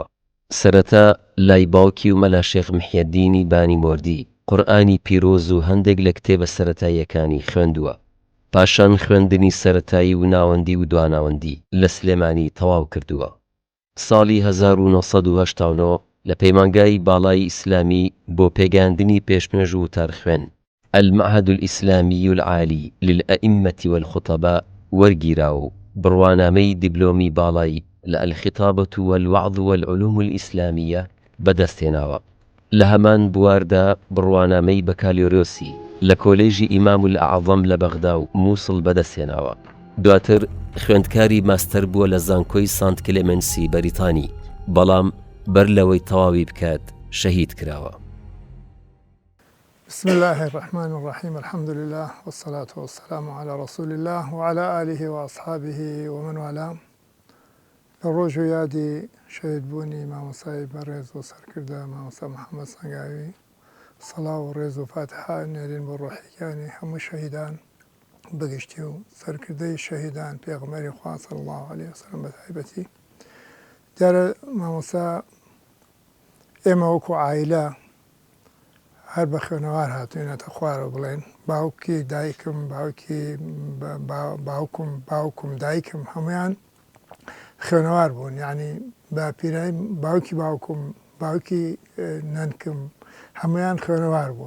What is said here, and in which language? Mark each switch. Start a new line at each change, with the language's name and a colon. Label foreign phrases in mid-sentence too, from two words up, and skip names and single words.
Central Kurdish: سەرەتا لای باوکی و مەلا شێخ محیەددینی بانی مۆردی قورئانی پیرۆز و هەندێک لە کتێبە سەرەتاییەکانی خوێندووە. پاشان خوێندنی سەرەتایی و ناوەندی و دواناوەندی لە سلێمانی تەواو کردووە. ساڵی 1970 لە پەیمانگای باڵای ئیسلامی بۆ پێگەاندنی پێشمێژ و وتارخوێن
Arabic: المعهد الإسلامي العالي للأئمة والخطباء
Central Kurdish: وەرگیرا و بڕوانامەی دیبلۆمی باڵای لە
Arabic: الخطابة والوعظ والعلوم الإسلامية
Central Kurdish: بەدەستهێناوە. لە هەمان بواردا بڕوانامەی بەکالۆرۆسی لە کۆلێژی ئیمام الأعظەم لە بەغدا و مووسڵ بەدەستهێناوە. دواتر خوێندکاری ماستەر بووە لە زانکۆی سانت کلێمەنسی بەریتانی، بەڵام بەر لەوەی تەواوی بکات شەهید کراوە.
Arabic: بسم الله الرحمن الرحيم الحمد لله والصلاة والسلام على رسول الله وعلى آله وأصحابه ومن والاه.
Central Kurdish: لروج يادي شهيد بوني مامۆسای بەڕێز و سەرکردە مامۆستا محەممەد سەنگاوی، سەڵاو و ڕێز و فاتحە نێرین بۆ ڕۆحیەکانی هەموو شەهیدان بەگشتی و سەرکردەی شەهیدان پێغەمبەری خوا
Arabic: صلی الله عليه وسلم
Central Kurdish: بە تایبەتی. دیارە مامۆستا ئێمە وەکو عایلە هەر بە خوێنەوار هاتوینەتە خوارەوە بڵێن باوکی دایکم باوکم دایکم هەمویان خوێنەوار بوون، یعنی بە پیرای باوکی باوکی نەنکم هەمویان خوێنەوار بوون.